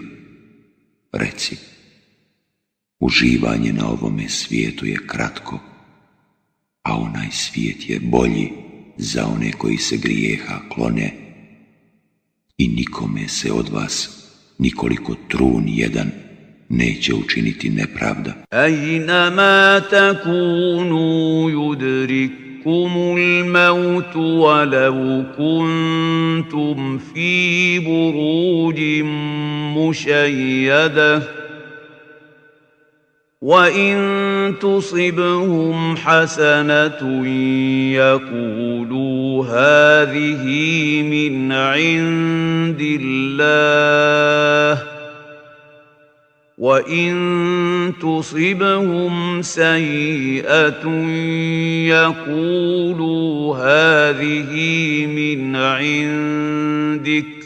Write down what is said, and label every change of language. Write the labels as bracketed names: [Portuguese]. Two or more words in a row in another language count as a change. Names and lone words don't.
[Bosnian] Reci, uživanje na ovome svijetu je kratko, a onaj svijet je bolji za one koji se grijeha klone, i nikome se od vas nikoliko trun jedan neće učiniti nepravda. [Arabic] أينما تكونوا يدرككم الموت ولو كنتم في بروج مشيدة وَإِن تُصِبْهُمْ حَسَنَةٌ يَقُولُوا هَذِهِ مِنْ عِندِ اللَّهِ وَإِن تُصِبْهُمْ سَيِّئَةٌ يَقُولُوا هَذِهِ مِنْ عِندِكَ